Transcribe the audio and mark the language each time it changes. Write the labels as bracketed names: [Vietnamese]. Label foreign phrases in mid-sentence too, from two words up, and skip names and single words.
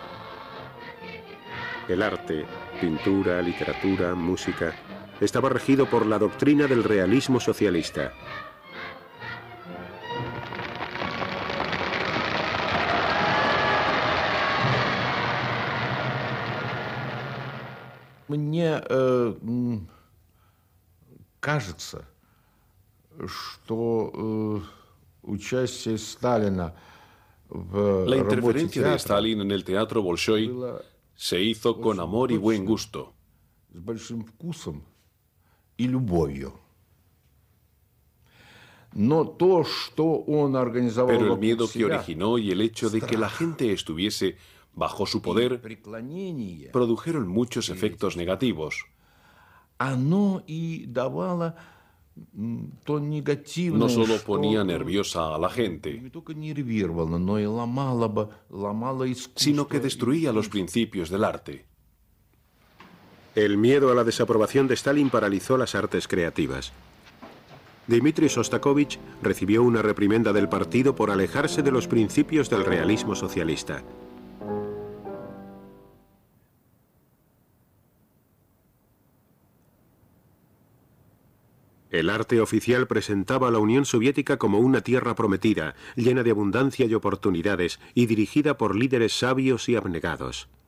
[Spanish] El arte, pintura, literatura, música, estaba regido por la doctrina del realismo socialista. [Russian] Мне кажется, что участие Сталина в [Spanish] La [Russian] работе [Spanish] interferencia de [Russian] театра [Spanish] Stalin en el teatro Bolshoi se hizo con amor y buen gusto. [Russian] с большим вкусом и любовью. Но то, что он организовал [Spanish] Pero el [Russian] вокруг [Spanish] miedo que [Russian] себя, [Spanish] originó y el hecho de que la gente estuviese bajo su poder produjeron muchos efectos negativos. [Russian] оно и давало то негативное, [Spanish] No solo [Russian] что [Spanish] ponía nerviosa a la [Russian] не [Spanish] gente, [Russian] только нервировало, но и ломало искусство. [Spanish] sino que destruía los principios del arte. El miedo a la desaprobación de Stalin paralizó las artes creativas. Dmitri Shostakovich recibió una reprimenda del partido por alejarse de los principios del realismo socialista. El arte oficial presentaba a la Unión Soviética como una tierra prometida, llena de abundancia y oportunidades, y dirigida por líderes sabios y abnegados.